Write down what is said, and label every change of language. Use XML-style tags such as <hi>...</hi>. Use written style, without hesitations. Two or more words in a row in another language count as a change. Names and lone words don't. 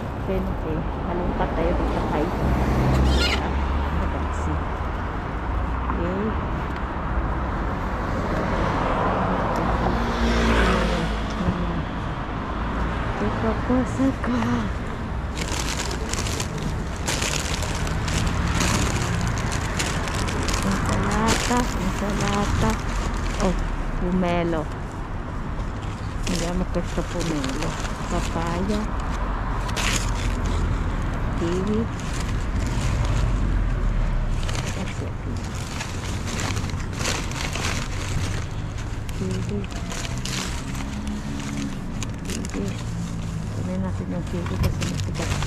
<tl>20. Malungkat tayo dito kay Taxi. Okay. Ipapasok ko. Insalata.</tl> <it>Oh, pumelo. Andiamo questo pomelo.</it> <tl>Papaya. Kiwi. Kiwi. Kunin natin yung kiwi kasi matigas.</tl>